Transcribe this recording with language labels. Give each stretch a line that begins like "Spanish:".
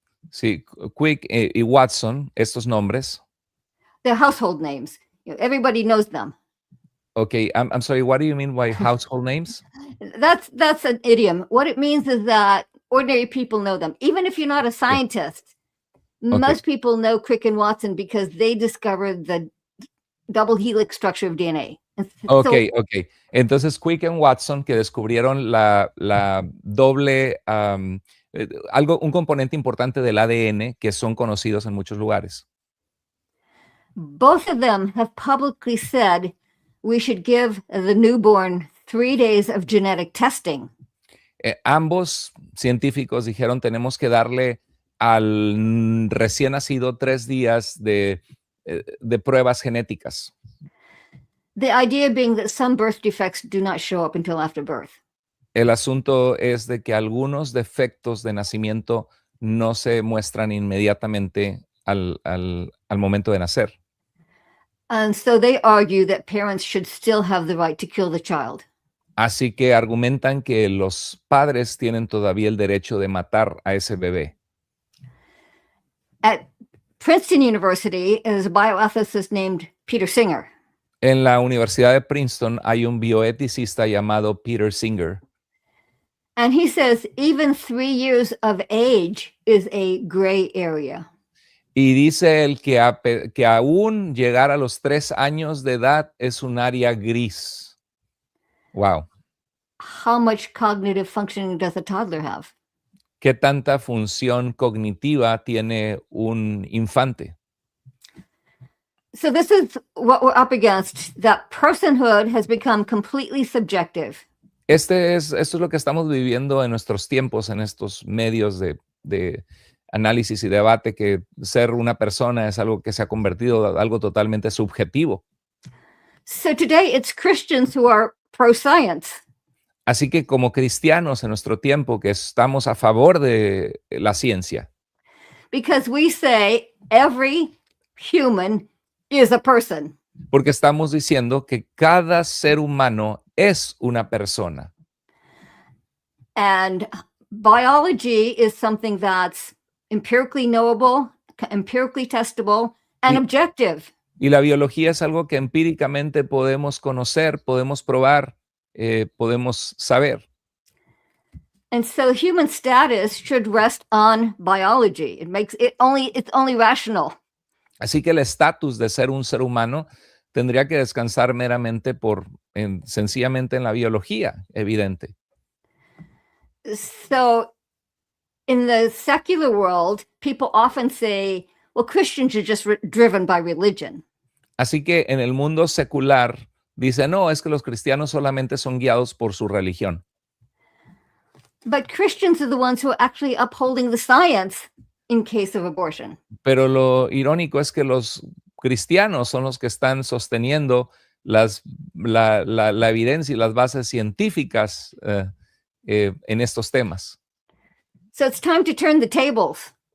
Spanish: Sí, Crick y Watson, estos nombres.
English: They're household names. Everybody knows them. Okay, I'm sorry, what do you mean by household names? That's an idiom. What it means is that ordinary people know them. Even if you're not a scientist, Most people know Crick and Watson because they discovered the double helix structure of DNA. Ok.
Spanish: Entonces, Crick and Watson, que descubrieron la doble, un componente importante del ADN que son conocidos en muchos lugares.
English: Both of them have publicly said we should give the newborn 3 days of genetic testing.
Spanish: Ambos científicos dijeron tenemos que darle al recién nacido 3 días de pruebas genéticas.
English: The idea being that some birth defects do not show up until after birth.
Spanish: El asunto es de que algunos defectos de nacimiento no se muestran inmediatamente al momento de nacer.
English: And so they argue that parents should still have the right to kill the child.
Spanish: Así que argumentan que los padres tienen todavía el derecho de matar a ese bebé.
English: At Princeton University is a bioethicist named Peter Singer.
Spanish: En la Universidad de Princeton hay un bioeticista llamado Peter Singer.
English: And he says even 3 years of age is a gray area.
Spanish: Y dice él que aún llegar a los 3 años de edad es un área gris.
English: Wow. How much cognitive functioning does a toddler have?
Spanish: ¿Qué tanta función cognitiva tiene un infante?
English: So this is what we're up against, that personhood has become completely subjective.
Spanish: Esto es lo que estamos viviendo en nuestros tiempos, en estos medios de análisis y debate, que ser una persona es algo que se ha convertido en algo totalmente subjetivo.
English: So today it's Christians who are pro-science.
Spanish: Así que como cristianos en nuestro tiempo que estamos a favor de la ciencia.
English: Because we say every human is a person.
Spanish: Porque estamos diciendo que cada ser humano es una persona.
English: And biology is something that's empirically knowable, empirically testable, and objective.
Spanish: Y la biología es algo que empíricamente podemos conocer, podemos probar, podemos saber.
English: And so human status should rest on biology. It's only rational.
Spanish: Así que el estatus de ser un ser humano tendría que descansar meramente sencillamente en la biología, evidente.
English: So in the secular world, people often say, well, Christians are just driven by religion.
Spanish: Así que en el mundo secular dice, no, es que los cristianos solamente son guiados por su religión.
English: But Christians are the ones who are actually upholding the science in case of abortion.
Spanish: Pero lo irónico es que los cristianos son los que están sosteniendo la evidencia y las bases científicas en estos temas.
English: So it's time to turn the tables.